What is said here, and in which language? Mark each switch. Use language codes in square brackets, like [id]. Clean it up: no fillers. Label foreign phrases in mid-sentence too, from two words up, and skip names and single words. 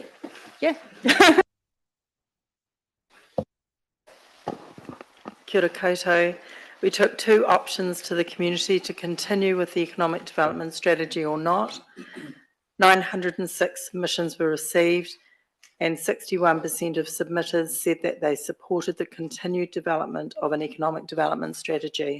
[en] Yeah. [mi] Kia ora koutou. [en] We took 2 options to the community to continue with the economic development strategy or not. 906 submissions were received and 61% of submitters said that they supported the continued development of an economic development strategy.